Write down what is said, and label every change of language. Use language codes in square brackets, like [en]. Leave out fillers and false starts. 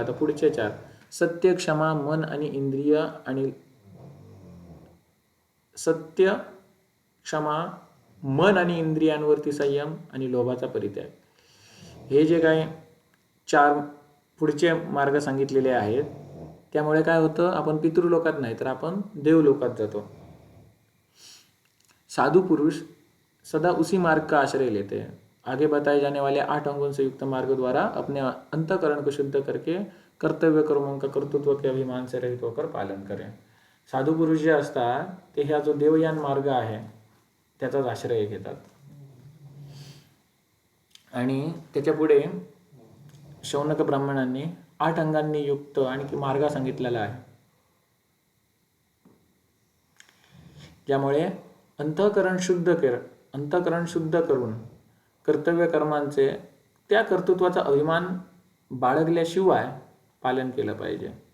[mr] आता पुढचे 4, सत्य, क्षमा, मन आणि इंद्रिय आणि सत्य, क्षमा, मन आणि इंद्रियांवरती संयम आणि लोभाचा परित्याग. हे जे काही 4 पुढचे मार्ग सांगितलेले आहेत, त्यामुळे काय होतं, आपण पितृलोकात नाही तर आपण देवलोकात जातो. [hi] साधु पुरुष सदा उसी मार्ग का आश्रय लेते हैं. आगे बताए जाने वाले 8 अंगों से युक्त मार्ग द्वारा अपने अंतःकरण को शुद्ध करके कर्तव्य कर्मों का कर्तृत्व के अभिमान से रहित होकर पालन करें. [mr] साधू पुरुष जे असतात ते ह्या जो देवयान मार्ग आहे त्याचाच आश्रय घेतात. आणि त्याच्या पुढे शौनक ब्राह्मणांनी 8 अंगांनी युक्त आणखी मार्ग सांगितलेला आहे, ज्यामुळे अंतःकरण शुद्ध करून कर्तव्य कर्मांचे त्या कर्तृत्वाचा अभिमान बाळगल्याशिवाय पालन केलं पाहिजे.